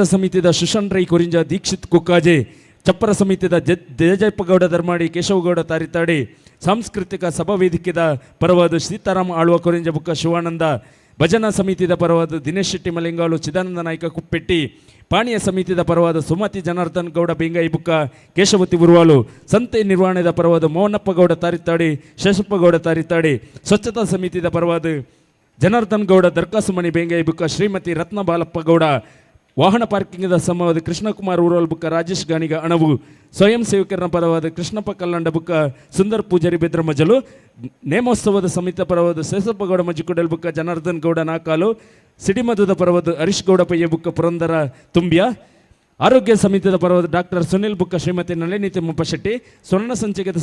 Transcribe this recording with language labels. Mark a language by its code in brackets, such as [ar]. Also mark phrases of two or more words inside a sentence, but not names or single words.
[tcy] ಸಮಿತಿಯ ಸುಶಾಂತ್ ರೈ ಕೊರಿಂಜ, ದೀಕ್ಷಿತ್ ಕುಕ್ಕಾಜೆ, ಚಪ್ಪರ ಸಮಿತಿಯ ಜಯಜಯಪ್ಪ ಗೌಡ ಧರ್ಮಾಡಿ, ಕೇಶವಗೌಡ ತಾರಿತಾಡಿ, ಸಾಂಸ್ಕೃತಿಕ ಸಭಾ ವೇದಿಕೆಯ ಪರವಾದ ಸೀತಾರಾಮ ಆಳ್ವ ಕೊರಿಂಜ ಬುಕ್ಕ, ಶಿವಾನಂದ, ಭಜನಾ ಸಮಿತಿಯ ಪರವಾದ ದಿನೇಶ್ ಶೆಟ್ಟಿ ಮಲಿಂಗಾಲು, ಚಿದಾನಂದ ನಾಯ್ಕ ಕುಪ್ಪೆಟ್ಟಿ, ಪಾನೀಯ ಸಮಿತಿಯ ಪರವಾದ ಸುಮತಿ ಜನಾರ್ದನ್ ಗೌಡ ಬೆಂಗಾಯಿ ಬುಕ್ಕ, ಕೇಶವತಿ ಉರ್ವಾಲು, ಸಂತೆ ನಿರ್ವಹಣೆಯ ಪರವಾದ ಮೋಹನಪ್ಪ ಗೌಡ ತಾರಿತಾಡಿ, ಶೇಷಪ್ಪ ಗೌಡ ತಾರಿತಾಡಿ, ಸ್ವಚ್ಛತಾ ಸಮಿತಿಯ ಪರವಾದ ಜನಾರ್ದನ್ ಗೌಡ ದರ್ಕಾಸುಮಣಿ ಬೆಂಗಾಯಿ ಬುಕ್ಕ, ಶ್ರೀಮತಿ ರತ್ನ ಬಾಲಪ್ಪ ಗೌಡ, ವಾಹನ ಪಾರ್ಕಿಂಗ್ದ ಸಮವಾದ ಕೃಷ್ಣಕುಮಾರ್ ಊರಲ್ ಬುಕ್ಕ ರಾಜೇಶ್ ಗಾಣಿಗ ಅಣವು ಸ್ವಯಂ ಸೇವಕರ ಪರವಾದ ಕೃಷ್ಣಪ್ಪ ಕಲ್ಲಂಡ ಬುಕ್ಕ ಸುಂದರ್ ಪೂಜಾರಿ ಬೆದ್ರ ಮಜಲು ನೇಮೋತ್ಸವದ ಸಮಿತಿ ಪರವಾದ ಸೇಸಪ್ಪ ಗೌಡ ಮಜ್ಜಿಕೊಡಲ್ ಬುಕ್ಕ ಜನಾರ್ದನ್ ಗೌಡ ನಾಕಾಲು ಸಿಡಿಮಧುದ ಪರವಾದ ಹರೀಶ್ ಗೌಡ ಪಯ್ಯ ಬುಕ್ಕ ಪುರಂದರ ತುಂಬ್ಯ ಆರೋಗ್ಯ ಸಮಿತಿಯ ಪರವಾದ ಡಾಕ್ಟರ್ ಸುನಿಲ್ ಬುಕ್ಕ ಶ್ರೀಮತಿ ನಳಿನಿ ತಿಮ್ಮಪ್ಪ ಶೆಟ್ಟಿ ಸ್ವರ್ಣ ಸಂಚಿಕೆದ